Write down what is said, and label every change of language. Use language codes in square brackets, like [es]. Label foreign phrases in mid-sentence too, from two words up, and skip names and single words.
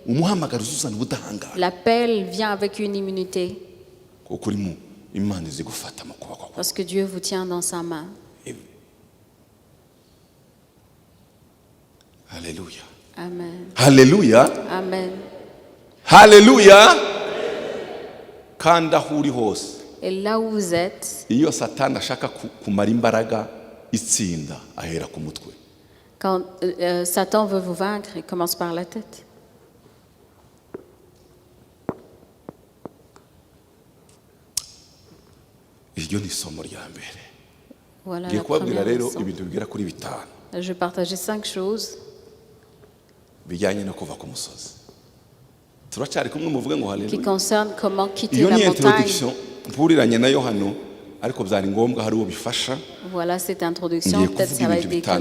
[fr] L'appel vient avec une immunité. Parce que Dieu vous tient dans sa main. Alléluia. Amen. Alléluia. Amen. Alléluia. [rw] Kanda huri hose. [fr] Et là où vous êtes, [rw] iyo Satani ashaka kumara imbaraga itsinda ahera ku mutwe. [fr] Quand Satan veut vous vaincre, il commence par la tête. [rw] Iryo ni isomo rya mbere. [fr] Voilà la première leçon. [rw] Ibintu bigera kuri bitanu. [fr] Je vais partager 5 choses. Qui concerne comment quitter la montagne. Voilà cette introduction, peut-être ça va aider quelqu'un.